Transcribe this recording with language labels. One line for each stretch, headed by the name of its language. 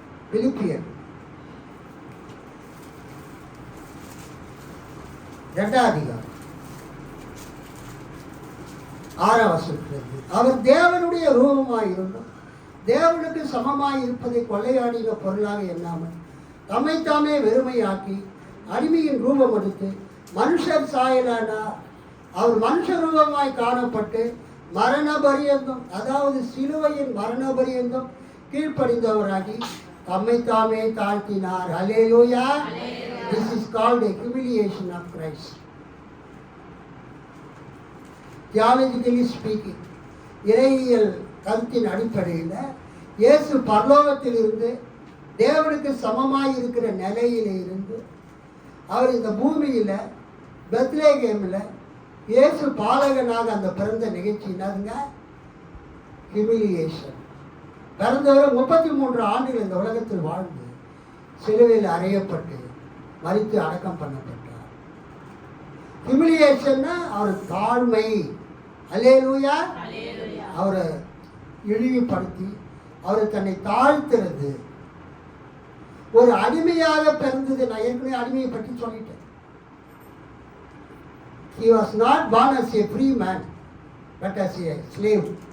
Tamil: பிலிப்பியர் 2 அதிகாரம் 6 வசனத்திலிருந்து, அவர் தேவனுடைய ரூபமாயிருந்தும் தேவனுக்கு சமமாய் இருப்பதை கொள்ளையாடின பொருளாக எண்ணாமல் தம்மைத்தாமே வெறுமையாக்கி அடிமையின் ரூபம் எடுத்து மனுஷர் சாயலானார். அவர் மனுஷ ரூபமாய் காணப்பட்டு மரண பரியந்தம், அதாவது சிலுவையின் மரண பரியந்தம் கீழ்ப்படிந்தவராகி தம்மை தாமே தாழ்த்தினார். அல்லேலூயா.
English: This is called a humiliation of Christ. Theologically speaking,
Tamil: இறையியல் கருத்தின் அடிப்படையில் இயேசு பரலோகத்தில் இருந்து தேவனுக்கு சமமாய் இருக்கிற நிலையில இருந்து அவர் இந்த பூமியில் பெத்லேகேமில் இயேசு பாலகனாக அந்த பிறந்த நிகழ்ச்சி என்னதுங்க? ஹியூமிலியேஷன். பிறந்தவர் 33 ஆண்டுகள் இந்த உலகத்தில் வாழ்ந்து சிலுவையில் அறையப்பட்டு மரித்து அடக்கம் பண்ணப்பட்டார். ஹியூமிலியேஷன்னா அவர் தாழ்மை. அல்லேலூயா. அவரை இழிவுபடுத்தி அவரை தன்னை தாழ்த்துறது. ஒரு அடிமையாக பிறந்தது. நான் ஏற்கனவே அடிமையை பற்றி சொல்லிட்டேன்.
English: He was not born as a free man, but as a slave.